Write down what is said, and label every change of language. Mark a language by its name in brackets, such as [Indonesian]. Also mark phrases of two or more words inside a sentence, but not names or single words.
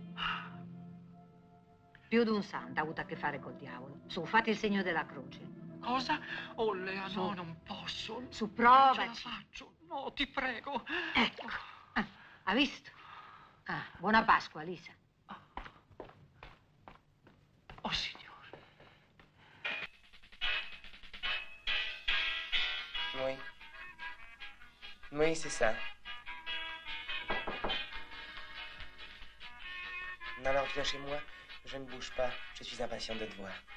[Italian] Più di un santo ha avuto a che fare col diavolo. Su, fate il segno della croce. Cosa? Oh, Lea, Su. no, non posso. Su, Non ce la provaci. faccio. No, ti prego. Ecco. Ha visto? Buona Pasqua, Lisa. Oh, Signore. [French] Oui. Oui, c'est ça. Non, alors viens chez moi. Je ne bouge pas. Je suis impatient de te voir.